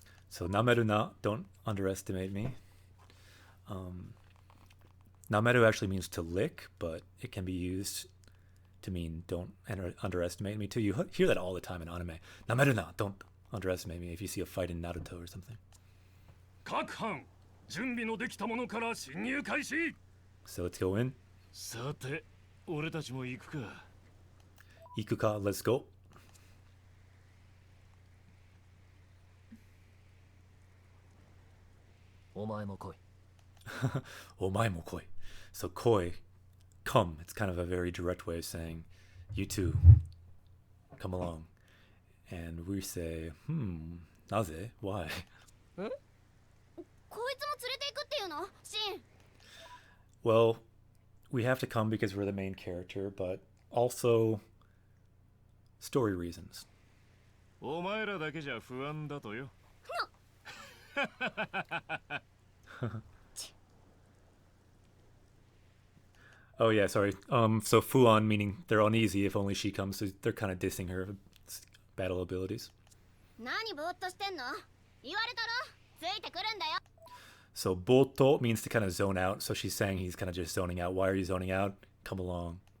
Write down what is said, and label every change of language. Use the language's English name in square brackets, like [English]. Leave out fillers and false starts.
[English] So [Japanese] nameru na, [English] don't underestimate me. Nameru actually means to lick, but it can be used to mean don't underestimate me too. You hear that all the time in anime. [Japanese] Nameru na, [English] don't underestimate me if you see a fight in Naruto or something. [Japanese] 各班準備のできたものから侵入開始。 [English] So let's go in. [Japanese] さて、俺たちも行くか。 [English] Ikuka, let's go. [Japanese] お前も来い。 Omae mo koi. [English] So koi, come. It's kind of a very direct way of saying, you too, come along. And we say, naze? Why? [Japanese] こいつも連れて行くっていうの？シン。 [English] Well, we have to come because we're the main character, but also story reasons. [Japanese] お前らだけじゃ不安だとよ。 [English] Oh yeah, sorry. So Fuan meaning they're uneasy if only she comes. So they're kind of dissing her battle abilities. [Japanese] 何ぼーっとしてんの？言われたろ？ついてくるんだよ。 [English] So boto means to kind of zone out. So she's saying he's kind of just zoning out. Why are you zoning out? Come along.